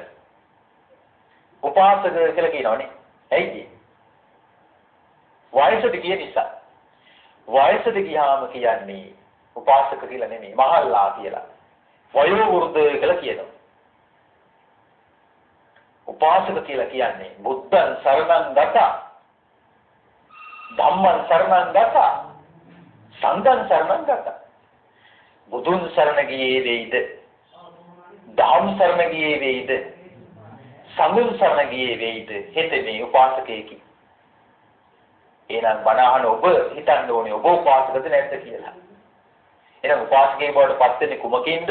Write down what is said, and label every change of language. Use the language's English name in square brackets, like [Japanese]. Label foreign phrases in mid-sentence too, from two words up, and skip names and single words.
[Sinhala] උපාසක කියලා කියනවනේ. ඇයි ඒ? වයසට ගිය නිසා. වයසට ගියාම කියන්නේ උපාසක කියලා නෙමෙයි මහල්ලා කියලා. වයෝ වෘද්ධ කියලා කියනවා. උපාසක කියලා කියන්නේ [Pali] බුද්ධං සරණං ගතා, ධම්මං සරණං ගතා, සංඝං සරණං ගතා. [Sinhala] බුදුන් සරණ ගියේ වේද, ධම්ම සරණ ගියේ වේද, සංඝං සරණ ගියේ වේද, හිතේ උපාසකයෙකි. එහෙනම් බණහන ඔබ හිතන්න ඕනේ ඔබ උපාසකද නැද්ද කියලා. එහෙනම් උපාසකයෙක් බවට පත් වෙන්නේ කුමකින්ද?